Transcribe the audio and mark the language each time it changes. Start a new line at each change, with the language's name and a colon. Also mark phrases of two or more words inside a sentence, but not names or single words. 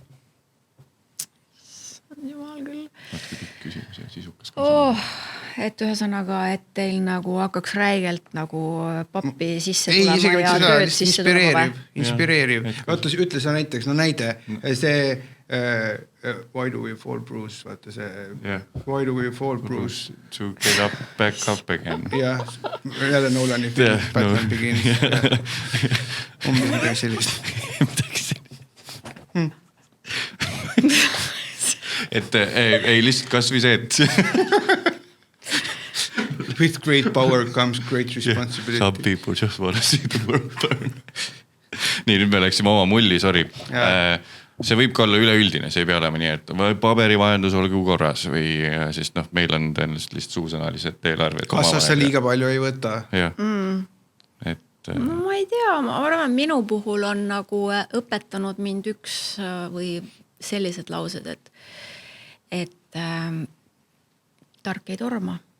Estonian: Jumal küll. Natuke pikk küsimus ja sisukas et ühesõnaga, et teil nagu hakkaks räigelt nagu pappi sisse tulema isegi ja tööd sisse tulema. Inspireeriv. Vaata, ütle sa näiteks, no näide, see
English: Why do we fall Bruce,
Estonian: vaata see
English: Why do we fall Bruce to get up, back up again.
Estonian: Jah, jälle Nolani film, Batman Begins. Midagi sellist. Et ei lihtsalt kas või see, et
English: with great power comes great responsibility. Some people just want to see the world burn.
Estonian: Nii, nüüd me läksime oma mulli, sorry. See võib ka olla üleüldine, see ei pea olema nii, et paberivajandus olgu korras või sest noh, meil on tõenäoliselt lihtsalt suusõnalised eelarved. Kassas sa liiga palju ei võta. Jah. No ma ei tea, ma arvan, minu puhul on nagu õpetanud mind üks või sellised laused, et tark ei torma.